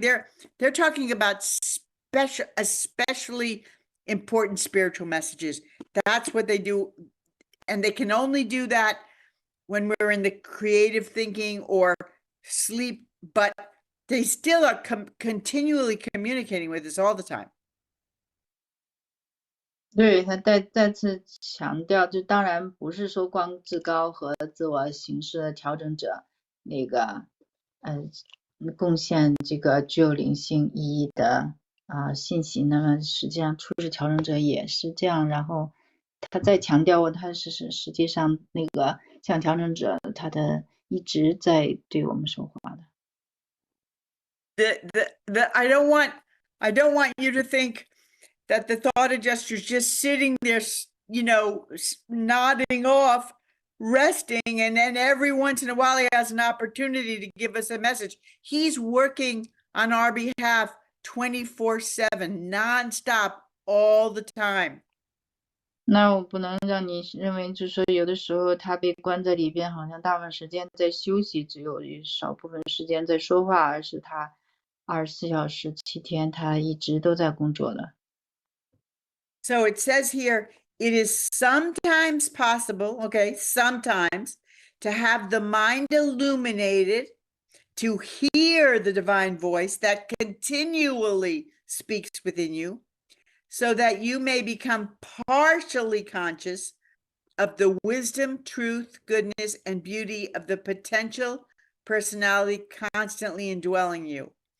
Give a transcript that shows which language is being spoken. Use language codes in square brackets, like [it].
[en] They're talking about especially important spiritual messages. That's what they do, and they can only do that when we're in the creative thinking or sleep, but they still are continually communicating with us all the time. [zh] 对，他再次强调，就当然不是说光至高和自我形式的调整者那个贡献这个具有灵性意义的信息，那么实际上初始调整者也是这样。然后他再强调，他是实际上那个像调整者，他的一直在对我们说话的。 [en] I don't want you to think that the thought adjuster is just sitting there, nodding off, resting, and then every once in a while he has an opportunity to give us a message. He's working on our behalf 24/7, nonstop, all the time. [zh] 那我不能让你认为，就是说有的时候他被关在里边，好像大部分时间在休息，只有少部分时间在说话，而是他24小时7天，他一直都在工作的。 [en] So it says here, it is sometimes possible, okay, sometimes, to have the mind illuminated, to hear the divine voice that continually speaks within you, so that you may become partially conscious of the wisdom, truth, goodness, and beauty of the potential personality constantly indwelling you.